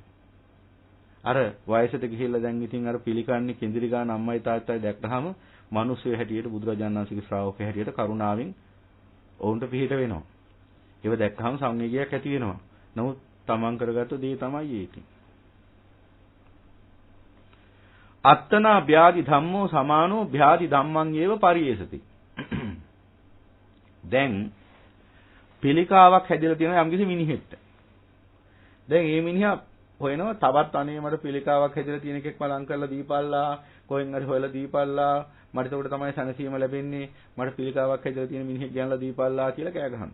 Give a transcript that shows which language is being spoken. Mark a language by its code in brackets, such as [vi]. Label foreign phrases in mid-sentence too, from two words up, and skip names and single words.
[si] අර වයසට ගිහිල්ලා දැන් ඉතින් අර පිළිකන්නේ කෙඳිරි ගන්න අම්මයි තාත්තයි දැක්කහම මිනිස්සු හැටියට බුදුරජාණන් වහන්සේගේ ශ්‍රාවකය හැටියට කරුණාවෙන් ඔවුන්ට පිළිහිට වෙනවා. ඒව දැක්කහම සංවේගයක් ඇති වෙනවා. නමුත් තමන් කරගත්ත දේ තමයි ඒක. [pi] අත්තනා භ්‍යාදි ධම්මෝ සමානෝ භ්‍යාදි ධම්මං ඒව පරියේසති. [si] දැන් පිළිකාවක් හැදලා තියෙන යම්කිසි මිනිහෙක්ට. දැන් මේ මිනිහා හොයනවා තවත් අනේ මට පිළිකාවක් හැදලා තියෙන එකෙක් මලං කරලා දීපල්ලා කොහෙන් හරි හොයලා දීපල්ලා මට ඒකට තමයි සැනසීම ලැබෙන්නේ මට පිළිකාවක් හැදලා තියෙන මිනිහෙක් ගෙනලා දීපල්ලා කියලා කෑ ගහනවා.